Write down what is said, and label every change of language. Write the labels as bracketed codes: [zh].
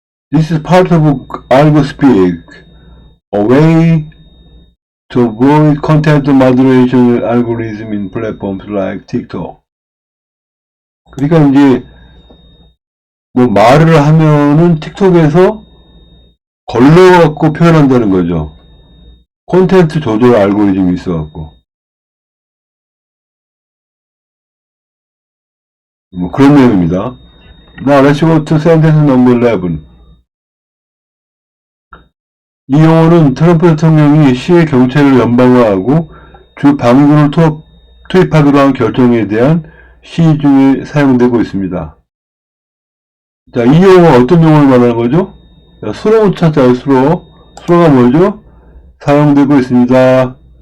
[en] This is part of AlgoSpeak, a way to avoid content moderation algorithm in platforms like TikTok. [ko] 그러니까 이제 뭐 말을 하면은 틱톡에서 걸러갖고 표현한다는 거죠. 콘텐츠 조절 알고리즘이 있어갖고. 뭐 그런 내용입니다. [en] Now let's go to sentence number 11. [ko] 이 용어는 트럼프 대통령이 시의 경찰을 연방화하고 주 방위군을 투입하기로 한 결정에 대한 시위 중에 사용되고 있습니다. 자, 이 용어가 어떤 용어를 말하는 거죠? 자, 수로 찾아요, 수로. 수로가 뭐죠? 사용되고 있습니다.